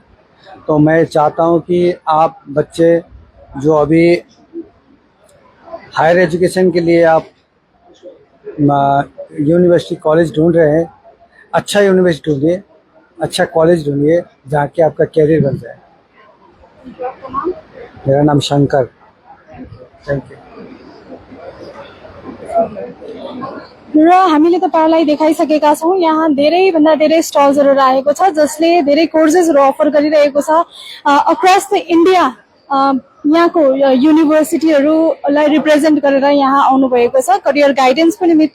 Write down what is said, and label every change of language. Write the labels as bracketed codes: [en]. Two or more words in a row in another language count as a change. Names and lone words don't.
[hi] तो मैं चाहता हूँ कि आप बच्चे जो अभी [en] higher education [hi] के लिए आप यूनिवर्सिटी कॉलेज ढूंढ रहे हैं, अच्छा यूनिवर्सिटी ढूंढिए, अच्छा कॉलेज ढूंढिए जहाँ के आपका कैरियर बन जाए। मेरा नाम शंकर। [en] thank you. [ne] र हामीले तपाईँहरूलाई देखाइसकेका छौँ यहाँ धेरैभन्दा धेरै स्टल्सहरू राखेको छ जसले धेरै कोर्सेसहरू अफर गरिरहेको छ [en] across the India. [ne] यहाँको युनिभर्सिटीहरूलाई रिप्रेजेन्ट गरेर यहाँ आउनुभएको छ [en] career guidance [ne] निमित्त।